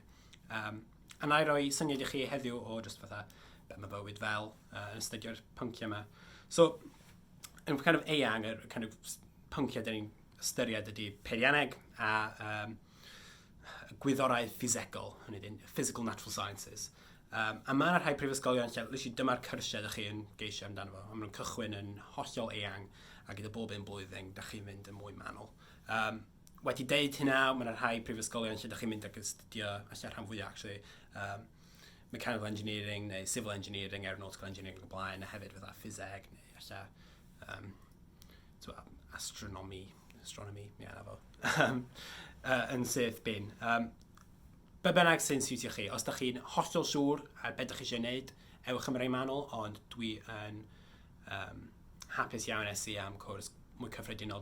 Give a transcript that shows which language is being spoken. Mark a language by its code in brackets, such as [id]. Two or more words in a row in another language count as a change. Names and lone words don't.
[cy] A na i roi syniad i chi heddiw o just fatha be mae bywyd fel yn studio'r pynciau yma. So, yn [en] kind of [cy] eang, y [en] kind of [cy] pynciau dyn ni'n ystyried ydy Peirianneg a gwyddorau ffisegol, hynny dyn, [en] physical natural sciences. [cy] A mae'na rhai prifysgolion lle, literally dyma'r cyrsiau ydych chi yn geisio amdano fo. Maen nhw'n cychwyn yn hollol eang a gyda bob un blwyddyn, ydych chi'n mynd yn mwy manwl. Wedi deud hynna, mae'na rhai prifysgolion lle ydych chi'n mynd ag astudio, allan rhan fwyaf, [en] actually, mechanical engineering [cy] neu [en] civil engineering, aeronautical engineering [cy] o blaen, a hefyd fydda ffiseg neu allan astronomy, ie, na fo, yn syth bin. Be bynnag sy'n siwtio chi, os ydych chi'n hollol siŵr ar beth ydych chi eisiau gwneud, ewch am rai manwl, ond dwi yn hapus iawn esu am cwrs mwy cyffredinol.